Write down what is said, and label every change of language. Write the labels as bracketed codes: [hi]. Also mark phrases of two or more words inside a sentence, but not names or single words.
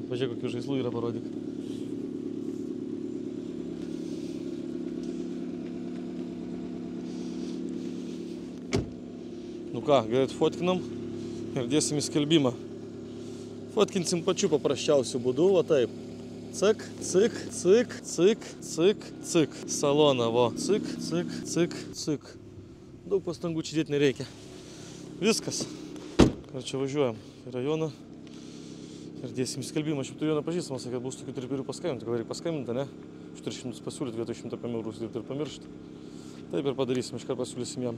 [lt] Žiūrėk, kokių žaislų yra, parodyk. Nu ką, greit fotkinam ir dėsim į skelbimą. Fotkinsim pačiu paprasčiausiu būdu, va taip. Cik, cik, cik, cik, cik, cik. Saloną, vo. Cik, cik, cik, cik. Daug pastangų čia dėti nereikia. Viskas. Ir čia važiuojam į rajoną ir dėsim skelbimą. Aš jau turiu vieną pažįstamą, sakė, bus tokių turiu paskambinti. Gal reikia paskambinti, ne? Aš turiu 100 pasiūlyti vietoj 105 eurų ir pamiršti. Taip ir padarysim, iškart pasiūlysim jam.